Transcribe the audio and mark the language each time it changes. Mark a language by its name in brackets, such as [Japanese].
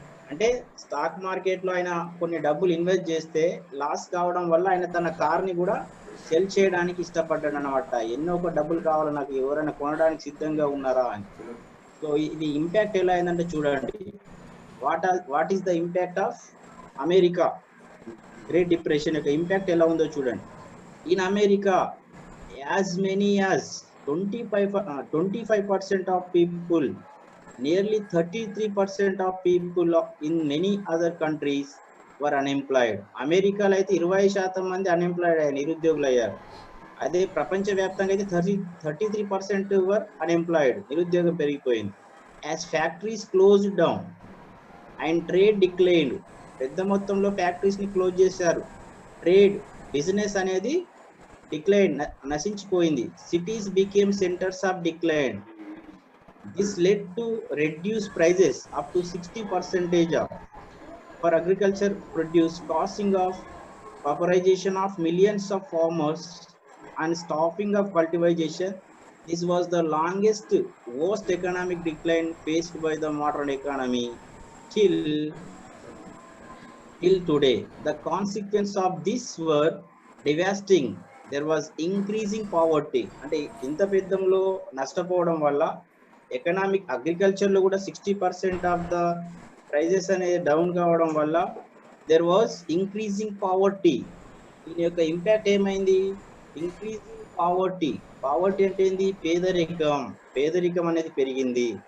[Telugu] అంటే stock market లో ఆయన కొన్ని డబ్బులు ఇన్వెస్ట్ చేస్తే లాస్ కావడం వల్ల ఆయన తన కార్ ని కూడా సెల్ చేయడానికి ఇష్టపడ్డాడు అనమాట. ఎన్నో ఒక డబ్బులు కావాలి నాకు, ఎవరైనా కొనడానికి సిద్ధంగా ఉన్నారా అని. సో ఇది ఇంపాక్ట్ ఎలా అయిందంటే చూడండి, [English] what is the impact of America great depression [Telugu] యొక్క ఇంపాక్ట్ ఎలా ఉందో చూడండి. [English] In America as many as 25% of people, nearly 33% of people in many other countries were unemployed. [Telugu] అమెరికాలో అయితే 20% మంది అన్ఎంప్లాయిడ్ అయ్యారు, నిరుద్యోగులు అయ్యారు. అదే ప్రపంచవ్యాప్తంగా అయితే 33% [English] were unemployed, [Telugu] నిరుద్యోగం పెరిగిపోయింది. [English] as factories close down and trade declined, [Telugu] పెద్ద మొత్తంలో ఫ్యాక్టరీస్ ని క్లోజ్ చేశారు. ట్రేడ్ బిజినెస్ అనేది decline, నశించిపోయింది. [English] Cities became centres of decline. This led to reduced prices up to 60% for agriculture produce, causing of pauperization of millions of farmers and stopping of cultivation. This was the longest, worst economic decline faced by the modern economy till today. The consequence of this were devastating. There was increasing poverty. [Telugu] అంటే ఇంత పెద్దంలో నష్టపోవడం వల్ల economic agriculture లో కూడా 60% of the prices అనేది down కావడం వల్ల [English] There was increasing poverty. [Telugu] దీని యొక్క ఇంపాక్ట్ ఏమైంది, ఇంక్రీజింగ్ పావర్టీ. పావర్టీ అంటే ఏంది, పేదరికం అనేది పెరిగింది.